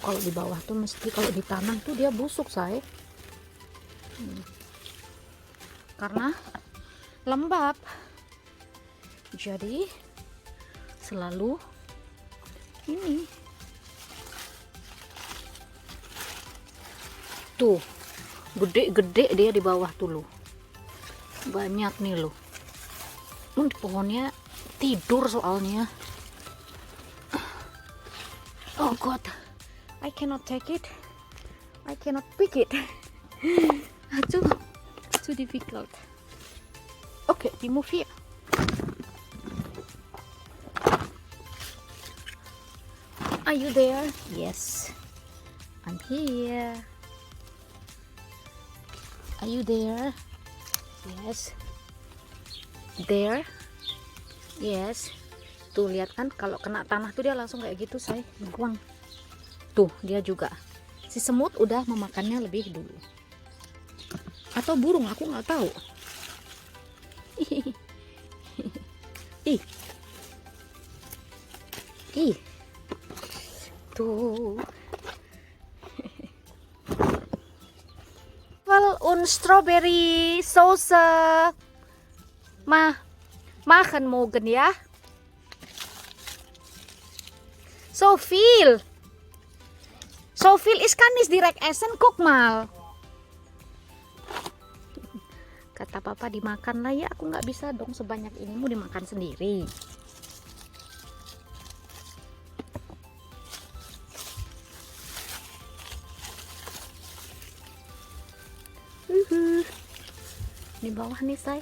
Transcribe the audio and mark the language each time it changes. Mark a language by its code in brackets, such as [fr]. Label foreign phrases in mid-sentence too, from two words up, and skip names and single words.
[id] Kalau di bawah tuh mesti, kalau di tanah tuh dia busuk say. Karena lembab, jadi selalu ini. Tuh gede-gede dia di bawah tuh loh, banyak nih loh. Di pohonnya tidur soalnya. [en] Oh god, I cannot take it, I cannot pick it. Aduh, too difficult. Okay, we move here. Are you there? Yes, I'm here. Are you there? Yes. There. Yes. [id] Tuh lihat kan, kalau kena tanah tuh dia langsung kayak gitu say, buang. Tuh dia juga. Si semut udah memakannya lebih dulu. Atau burung, aku nggak tahu. Ih. Ih. Tuh. [en] Well, strawberry sauce. [de] Machen morgen ya. [nl] Zoveel is kan is direct essen, [de] guck mal. [id] Kata papa dimakan lah ya, aku nggak bisa dong sebanyak ini, mau dimakan sendiri. Di bawah nih say.